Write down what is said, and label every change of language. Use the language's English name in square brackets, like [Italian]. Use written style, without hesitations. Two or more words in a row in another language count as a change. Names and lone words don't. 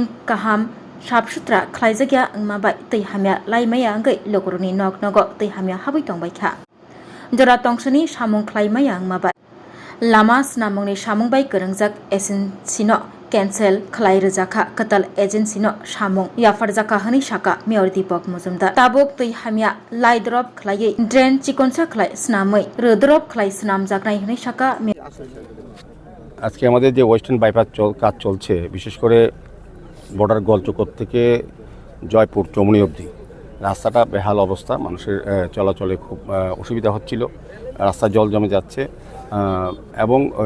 [Kok Borok] kaham sabsutra khlaijagya angma bai tei hamya laimaya angai lukuroni nok nogo tei hamya habai tongbai kha jora tongsani samung khlaimaya angma bai lama snamungni samung bai korongjak agency no cancel khlai rejaka katal agency no samung yafarjaka hani saka Mayor Dipak Majumder tabok tei hamya lai drop khlai drain chikonsa khlai snamai rodrop khlai snam jaknai hani saka [Bangla] আজকে আমাদের যে [English] western bypass [Bangla] কাজ চলছে বিশেষ করে বর্ডার গোলচক্কর থেকে জয়পুর চৌমুহনি অবধি রাস্তাটা বেহাল অবস্থা মানুষের চলাচলে খুব অসুবিধা হচ্ছিল রাস্তা জল জমে যাচ্ছে এবং ওই